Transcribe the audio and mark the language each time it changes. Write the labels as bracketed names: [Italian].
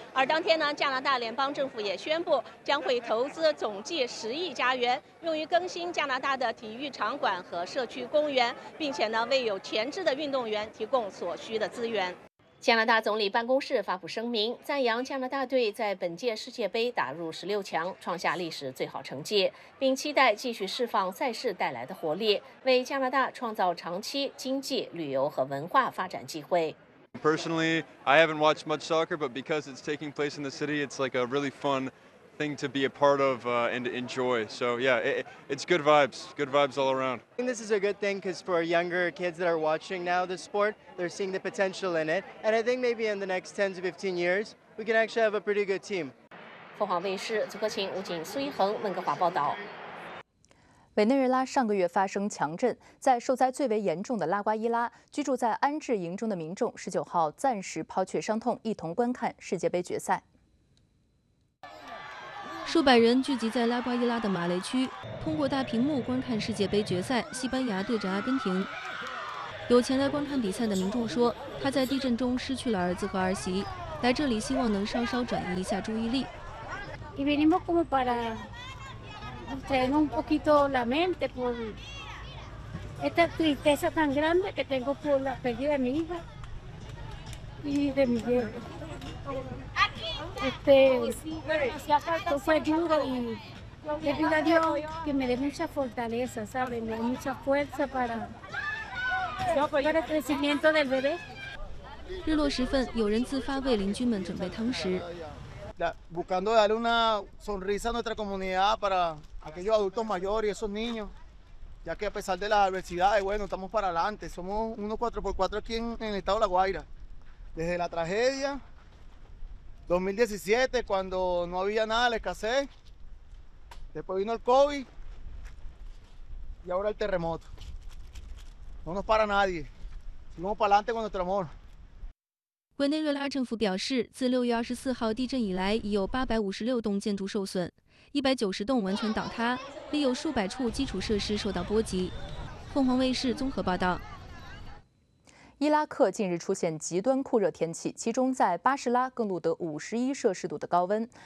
[Chinese] 而当天呢，加拿大联邦政府也宣布将会投资总计10亿加元，用于更新加拿大的体育场馆和社区公园，并且呢，为有潜质的运动员提供所需的资源。加拿大总理办公室发布声明，赞扬加拿大队在本届世界杯打入16强，创下历史最好成绩，并期待继续释放赛事带来的活力，为加拿大创造长期经济、旅游和文化发展机会。 [English] Personally, I haven't watched much soccer, but because it's taking place in the city, it's like a really fun thing to be a part of and to enjoy. So yeah, it's good vibes all around. I think this is a good thing because for younger kids that are watching now the sport, they're seeing the potential in it. And I think maybe in the next 10 to 15 years, we can actually have a pretty good team. [Chinese] 凤凰卫视祖克勤、吴景、苏一恒、温哥华报道。委内瑞拉上个月发生强震，在受灾最为严重的拉瓜伊拉，居住在安置营中的民众十九号暂时抛却伤痛，一同观看世界杯决赛。数百人聚集在拉瓜伊拉的马雷区，通过大屏幕观看世界杯决赛，西班牙对阵阿根廷。有前来观看比赛的民众说，他在地震中失去了儿子和儿媳，来这里希望能稍稍转移一下注意力。 [Spanish] Y venimos como para traer un poquito la mente por esta tristeza tan grande que tengo por la pérdida de mi hija y de mi hijo. Esto fue duro y le pido a Dios que me dé mucha fortaleza, ¿sabes? Me dé mucha fuerza para el crecimiento del bebé. [Chinese] 日落时分，有人自发为邻居们准备汤食。 [Spanish] Buscando darle una sonrisa a nuestra comunidad para aquellos adultos mayores y esos niños, ya que a pesar de las adversidades, bueno, estamos para adelante. Somos unos 4x4 aquí en el estado de La Guaira. Desde la tragedia, 2017, cuando no había nada, la escasez, después vino el COVID y ahora el terremoto. No nos para nadie. Seguimos para adelante con nuestro amor. [Chinese] 委内瑞拉政府表示，自6月24号地震以来，已有856栋建筑受损，190栋完全倒塌，另有数百处基础设施受到波及。凤凰卫视综合报道。伊拉克近日出现极端酷热天气，其中在巴士拉更录得51摄氏度的高温。